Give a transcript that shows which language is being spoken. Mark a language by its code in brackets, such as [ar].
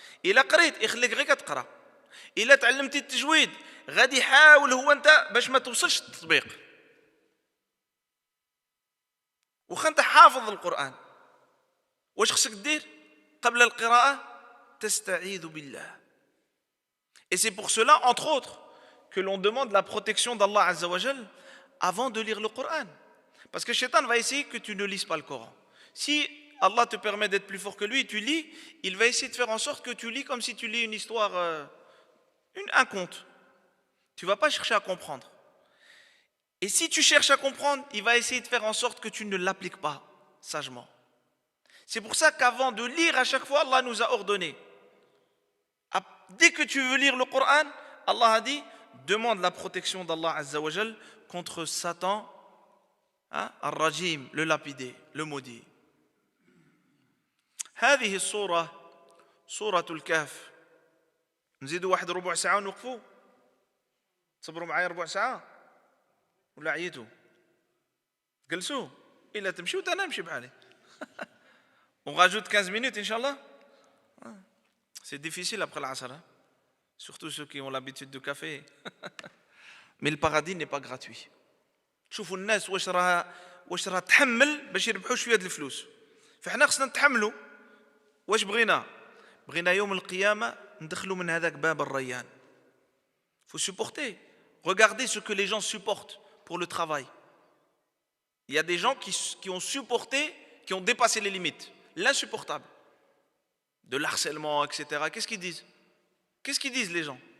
[ar] إلا قريت يخليك غير كتقرا. إلا تعلمتي التجويد غادي يحاول هو أنت باش ما توصلش للتطبيق. وخا أنت حافظ القرآن، واش خصك دير قبل القراءة؟ تستعيذ بالله. [fr] Et c'est pour cela, entre autres, que l'on demande la protection d'Allah Azza wa Jal avant de lire le Coran. Parce que le shaitan va essayer que tu ne lises pas le Coran. Si Allah te permet d'être plus fort que lui, tu lis, il va essayer de faire en sorte que tu lis comme si tu lis une histoire, un conte. Tu ne vas pas chercher à comprendre. Et si tu cherches à comprendre, il va essayer de faire en sorte que tu ne l'appliques pas sagement. C'est pour ça qu'avant de lire à chaque fois, Allah nous a ordonné. Dès que tu veux lire le Coran, Allah a dit, demande la protection d'Allah Azza wa Jal contre Satan, Ar-Rajim, le lapidé, le maudit. [ar] هذه الصورة سورة الكهف. نزيدوا واحد ربع ساعة ونوقفوا. تصبروا معايا ربع ساعة ولا عييتوا؟ جلسوا إلا تمشيوا أنا نمشي بحالي. [fr] On rajoute 15 minutes Inch'Allah. C'est difficile après l'Asr, hein? Surtout ceux qui ont l'habitude du café. Mais le paradis n'est pas gratuit. [ar] شوفوا الناس واش راه تحمل باش يربحوا شويه د الفلوس. فاحنا خصنا نتحملوا. واش بغينا يوم القيامه ندخلوا من هذاك باب الريان. [fr] Faut supporter. Regardez ce que les gens supportent pour le travail. Il y a des gens qui ont supporté, qui ont dépassé les limites. L'insupportable. De l'harcèlement, etc. Qu'est-ce qu'ils disent les gens?